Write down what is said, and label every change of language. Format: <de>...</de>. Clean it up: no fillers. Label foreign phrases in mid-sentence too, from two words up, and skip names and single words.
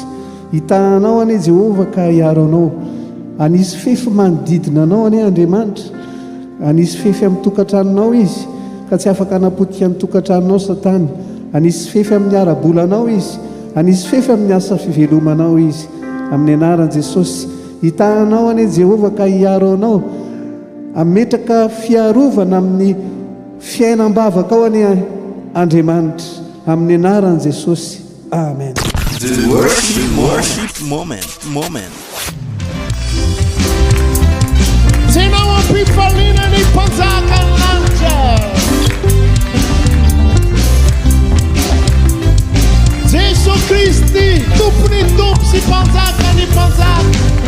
<mg>Hitahanao ane Jehova ka hiaro anao, anisy fefy manodidina anao ane Andriamanitra, anisy fefy amin'ny tokantranonao izy ka tsy afaka anapotika amin'ny tokantranonao Satana, anisy fefy amin'ny arabolanao izy, anisy fefy amin'ny asa fivelomanao izy amin'ny anaran'i Jesosy. Hitahanao ane Jehova ka hiaro anao, ametraka fiarovana amin'ny fiainam-bavaka ao ane Andriamanitra amin'ny anaran'i Jesosy. Amen.</mg> <en>The worship moment.</en> <mg>Senao ampifaliana ny mpanjaka ny lanitra. Jesosy Kristy tompony tompo sy mpanjaka ny mpanjaka.</mg>